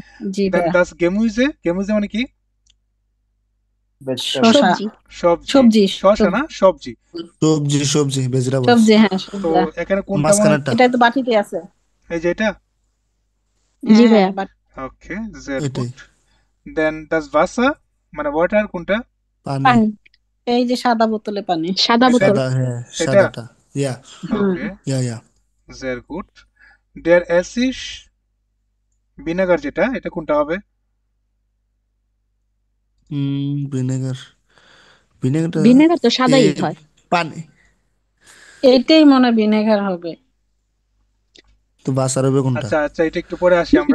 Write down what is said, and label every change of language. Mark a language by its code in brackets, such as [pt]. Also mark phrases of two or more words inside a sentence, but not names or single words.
[bn] জি দেন ভাইয়া। দাস গেমুইজে, গেমুইজে মানে কি? ভেজিটেবল শসা সবজি সবজি সবজি শসা না সবজি। সবজি সবজি ভেজিটেবলস সবজি হ্যাঁ তো সবজি এখানে কোনটা মনে মাঝখানেরটা এটা তো বাটিতে আছে এই যে এটা? জি হ্যাঁ ভাইয়া বাট ওকে, sehr এটাই gut. Then [de] das Wasser [bn] মানে ওয়াটার কোনটা? পানি পানি এই যে সাদা বোতলে পানি সাদা এটা বোতল সাদা হ্যাঁ এটা সাদাটা ইয়া হুম ওকে, ইয়া [de] sehr gut. Der Essig [bn] ভিনেগার যেটা এটা কোনটা হবে? ভিনেগার ভিনেগারটা ভিনেগার তো এ সাদাই হয়। পানি এইটাই মনে হয় ভিনেগার হবে তো বাসার হবে কোনটা আচ্ছা আচ্ছা, এটা একটু পরে আসি আমরা।